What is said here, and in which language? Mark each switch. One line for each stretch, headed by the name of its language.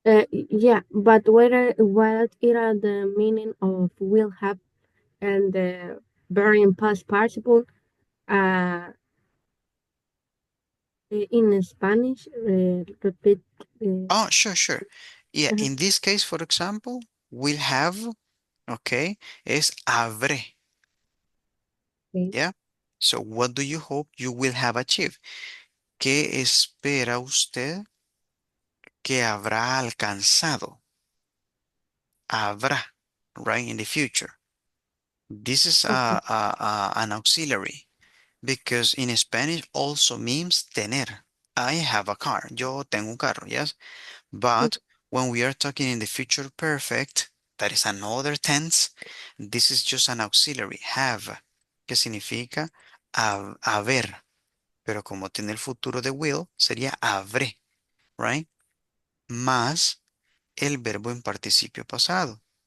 English: Yeah, but what are the meaning of will have and the very past participle uh, in Spanish? Repeat. Oh, sure, sure. Yeah, Uh, in this case, for example, will have, okay, is habré. okay. Yeah. So what do you hope you will have achieved?
Spanish: ¿Qué espera usted que habrá alcanzado?
English: Habrá, right, in the future. This is Okay. an auxiliary because in Spanish also means tener. I have a car.
Spanish: Yo tengo un carro,
English: yes? But when we are talking in the future perfect, that is another tense, this is just an auxiliary, have,
Spanish: que significa haber. Pero como tiene el futuro de will, sería habré, right? Más el verbo en participio pasado.